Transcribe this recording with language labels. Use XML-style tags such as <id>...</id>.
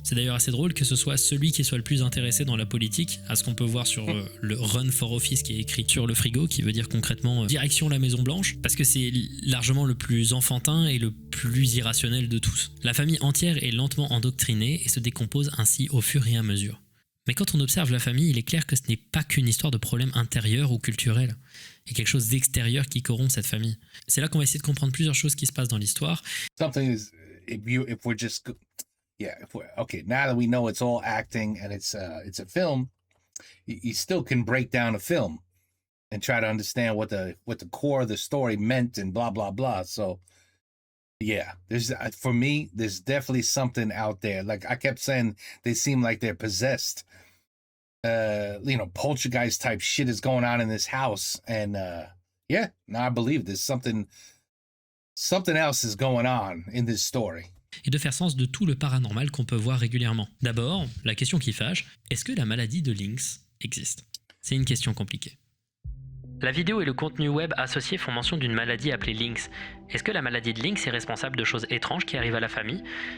<fr>C'est d'ailleurs assez drôle que ce soit celui qui soit le plus intéressé dans la politique, à ce qu'on peut voir sur le Run for Office qui est écrit sur le frigo, qui veut dire concrètement direction la Maison Blanche, parce que c'est largement le plus enfantin et le plus irrationnel de tous. La famille entière est lentement endoctrinée et se décompose ainsi au fur et à mesure. Mais quand on observe la famille, il est clair que ce n'est pas qu'une histoire de problèmes intérieurs ou culturels. Il y a quelque chose d'extérieur qui corrompt cette famille. C'est là qu'on va essayer de comprendre plusieurs choses qui se passent dans l'histoire.</fr> <en>Something is, if we're just, okay, now that we know it's all acting and it's a film, you still can break down a film and try to understand what the core of the story meant and blah, blah, blah. So, yeah, for me, there's definitely something out there. Like I kept saying, they seem like they're possessed. Poltergeist type shit is going on in this house. And I believe there's something else is going on in this story.</en> <fr>Et de faire sens de tout le paranormal qu'on peut voir régulièrement. D'abord, la question qui fâche, est-ce que la maladie de Lynx existe ? C'est une question compliquée. La vidéo et le contenu web associé font mention d'une maladie appelée Lynx. Est-ce que la maladie de Lynx est responsable de choses étranges qui arrivent à la famille ?</fr>